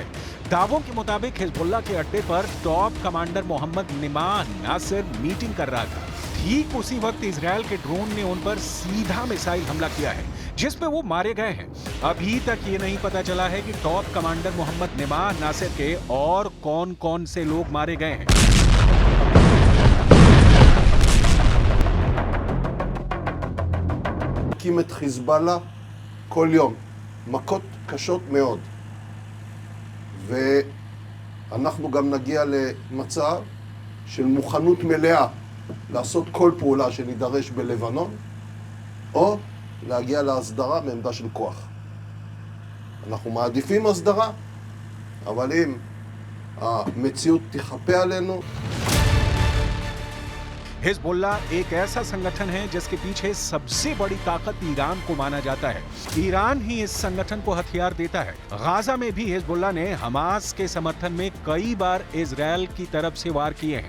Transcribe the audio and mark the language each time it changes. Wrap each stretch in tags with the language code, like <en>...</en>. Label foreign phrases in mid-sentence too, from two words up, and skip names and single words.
<hi>दावों के मुताबिक हिजबुल्लाह के अड्डे पर</hi> <en>top commander</en> <hi>मोहम्मद निमाह नासिर मीटिंग कर रहा था। ठीक उसी वक्त इजरायल के ड्रोन ने उन पर सीधा मिसाइल हमला किया है, जिसमें वो मारे गए हैं। अभी तक ये नहीं पता चला है कि</hi> <en>top commander</en> <hi>मोहम्मद निमाह नासिर के और कौन कौन से लोग मारे गए हैं।</hi> <he>הקים את חיזבאללה כל יום, מכות קשות מאוד. ואנחנו גם נגיע למצב של מוכנות מלאה לעשות כל פעולה שנידרש בלבנון, או להגיע להסדרה מעמדה של כוח. אנחנו מעדיפים הסדרה, אבל אם המציאות תחפה עלינו,</he> <hi>हिजबुल्ला एक ऐसा संगठन है जिसके पीछे सबसे बड़ी ताकत ईरान को माना जाता है। ईरान ही इस संगठन को हथियार देता है। गाजा में भी हिजबुल्ला ने हमास के समर्थन में कई बार इजरायल की तरफ से वार किए हैं।</hi>